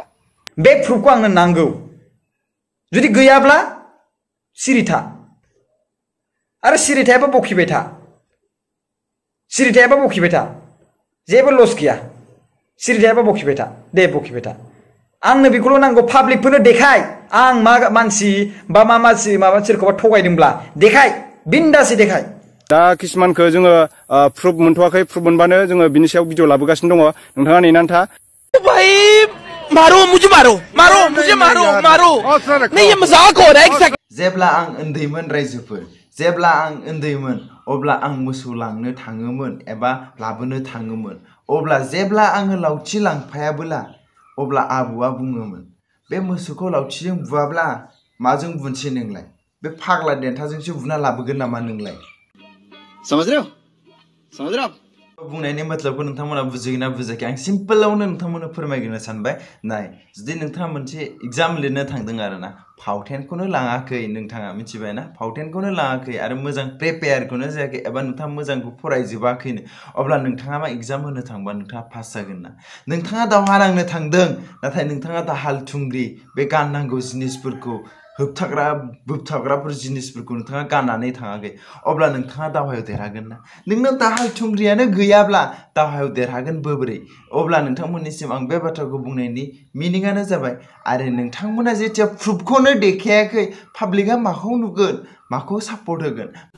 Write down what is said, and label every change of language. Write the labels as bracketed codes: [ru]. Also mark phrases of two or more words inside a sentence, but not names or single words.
[brx] बे प्रुफखौ आंनो नांगौ जुदि गैयाब्ला सिरिथा आरो सिरिथायाबो बखिबाय था सिरिथायाबो बखिबाय था जेबो लस गैया सिरिथायाबो बखिबाय था दे बखिबाय था आंनो बेखौल' नांगौ पाब्लिकफोरनो देखाय आं मा मानसि बा मा मानसि माबा सोरखौबा थगायदोंब्ला देखाय बिन्दासै देखाय दा किसुमानखौ जोङो प्रुफ मोनथ'वाखै प्रुफ मोनबानो जोङो बिनि सायाव भिडिअ लाबोगासिनो दङ नोंथाङा नेनानै था [hi] भाई मारो मुझे मारो मारो मुझे मारो मारो नहीं ये मजाक हो रहा है एक सेकंड [brx] जेब्ला आं उन्दैमोन रायजोफोर जेब्ला आं उन्दैमोन अब्ला आं मोसौ लांनो थाङोमोन एबा लाबोनो थाङोमोन अब्ला जेब्ला आङो लावथि लांफायाबोला अब्ला आबौआ बुङोमोन बे मोसौखौ लावथिजों बुवाब्ला माजों बुनसै नोंलाय बे फाग्ला देन्थाजोंसो बुना लाबोगोन नामा नोंलाय [hi] समझ रहे हो [brx] बुंनायनि मतलबखौ नोंथांमोना बुजिगोन ना बुजियाखै आं सिम्पलावनो नोंथांमोननो फोरमायग्रोनो सानबाय नाय जुदि नोंथाङा मोनसे एग्जाम लिरनो थांदों आरोना फावथेनखौनो लाङाखै नोंथाङा मिथिबाय ना फावथेनखौनो लाङाखै आरो मोजां प्रिपेयारखौनो जायाखै एबा नोंथाङा मोजांखौ फरायजोबाखैनो अब्ला नोंथाङा मा एग्जाम होनो थांबा नोंथाङा पास जागोन ना नोंथाङा दावहा नांनो थांदों नाथाय नोंथाङा दाहाल थुंग्रि बे गाननांगौ जिनिसफोरखौ बोबथाबग्राफोर जिनिसफोरखौ नोंथाङा गाननानै थाङाखै अब्ला नोंथाङा दावहायाव देरहागोन ना नोंनाव दाहाल थुंग्रियानो गैयाब्ला दावहायाव देरहागोन बोरै अब्ला नोंथांमोननिसिम आं बे बाथ्राखौ बुंनायनि मिनिंआनो जाबाय आरो नोंथांमोना जेथिया प्रुफखौनो देखायाखै पाब्लिकआ माखौ नुगोन माखौ सापर्ट होगोन